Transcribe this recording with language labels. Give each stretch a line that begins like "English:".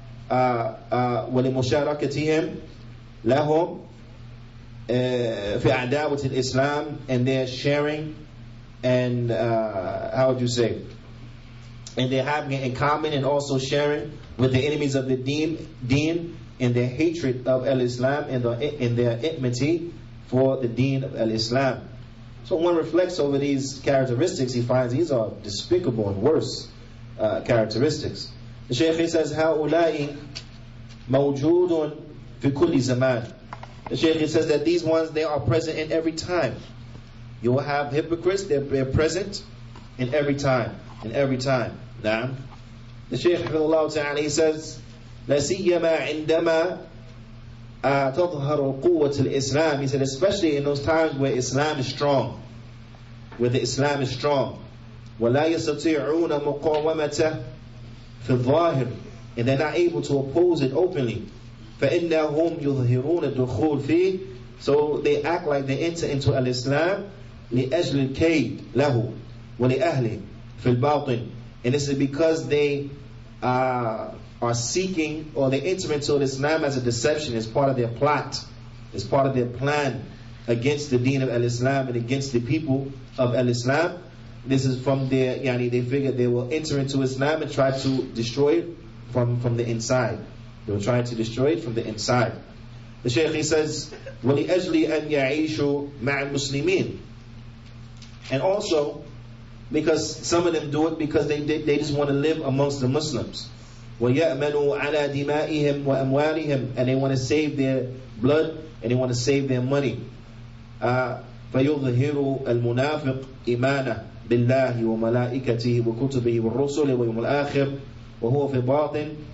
Arabic: ولمشاركتهم لهم في عداوة الإسلام,
English: and they're sharing and how would you say, and they're having it in common and also sharing with the enemies of the deen in their hatred of al-Islam and in their enmity for the deen of al-Islam. So one reflects over these characteristics, he finds these are despicable and worse characteristics. The Shaykh says,
Arabic: هؤلاء موجود في كل زمان.
English: The Shaykh says that these ones, they are present in every time. You will have hypocrites, they're present in every time. Now, the Shaykh Hafidhullah Ta'ala, he says,
Arabic: لا سيما عندما تظهر قوة الإسلام.
English: He said, especially in those times where Islam is strong, where the Islam is strong.
Arabic: ولا يستطيعون مقاومته في الظاهر,
English: and they're not able to oppose it openly.
Arabic: فإنهم يظهرون الدخول فيه,
English: so they act like they enter into al-Islam
Arabic: لأجل الكيد له ولأهله في الباطن.
English: And this is because they are seeking, or they enter into Islam as a deception, as part of their plot, as part of their plan against the deen of Al-Islam and against the people of Al-Islam. This is from their, they figure they will enter into Islam and try to destroy it from the inside. They will try to destroy it from the inside. The Shaykh, he says,
Arabic: وَلِأَجْلِ أَنْ يَعِيشُوا مَعَ الْمُسْلِمِينَ.
English: And also, because some of them do it because they just want to live amongst the Muslims.
Arabic: وَيَأْمَنُوا عَلَى دِمَائِهِمْ وَأَمْوَالِهِمْ.
English: And they want to save their blood and they want to save their money.
Arabic: فَيُظْهِرُ الْمُنَافِقِ إِيمَانَهُ بِاللَّهِ وَمَلَائِكَتِهِ وَكُتُبِهِ وَالرُّسُلِ وَيَوْمِ الْآخِرِ وَهُوَ في الباطن